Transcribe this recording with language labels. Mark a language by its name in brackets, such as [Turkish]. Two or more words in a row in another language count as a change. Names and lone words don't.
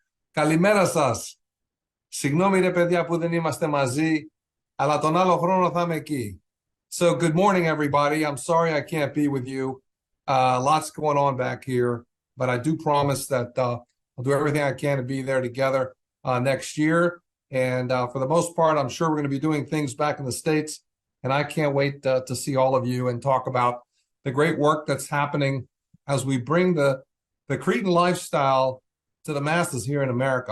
[Greek] Καλημέρα σας. Συγγνώμη ρε παιδιά που δεν είμαστε μαζί, αλλά τον άλλο χρόνο θα είμαι εκεί. [English] So good morning everybody. I'm sorry I can't be with you. Lots going on back here, but I do promise that I'll do everything I can to be there together next year. And for the most part, I'm sure we're going to be doing things back in the States. And I can't wait to see all of you and talk about the great work that's happening as we bring the Cretan lifestyle to the masses here in America.